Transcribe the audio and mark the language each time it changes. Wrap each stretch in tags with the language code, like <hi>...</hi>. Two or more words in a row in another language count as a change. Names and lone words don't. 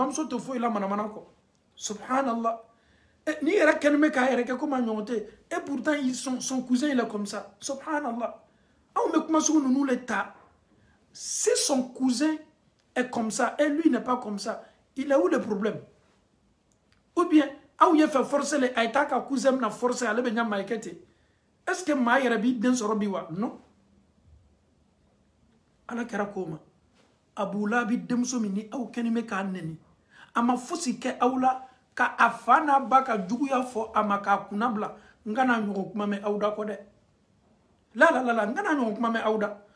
<bm>bamuso tɛ foyi la manamana kɔ subhanallah ni yɛrɛ kɛlen bɛ k'a yɛrɛ kɛ comme a ɲɔgɔn tɛ</bm> <fr>et pourtant son cousin il est comme ça</fr> <bm>subhanallah anw bɛ kuma sugu ninnu le ta</bm> <fr>si son cousin est comme ça et lui n'est pas comme ça il est où le problème ou bien</fr> <bm>aw ye</bm> <fr>fait forcer le</fr> <bm>a ye taa ka cousin na forcer ale bɛ ɲa maa kɛ ten</bm> <fr>est-ce que</fr> <bm>maa yɛrɛ b'i den sɔrɔ bi wa non ala kɛra ko ma Abu Lahabi denmuso min ni aw kɛlen bɛ k'a nɛni a ma fosi kɛ aw la ka a fa n'a ba ka juguya fɔ a ma k'a kunna bila n kana ɲɔgɔn kuma mɛn aw da kɔ dɛ la n kana ɲɔgɔn kuma mɛn aw da</bm>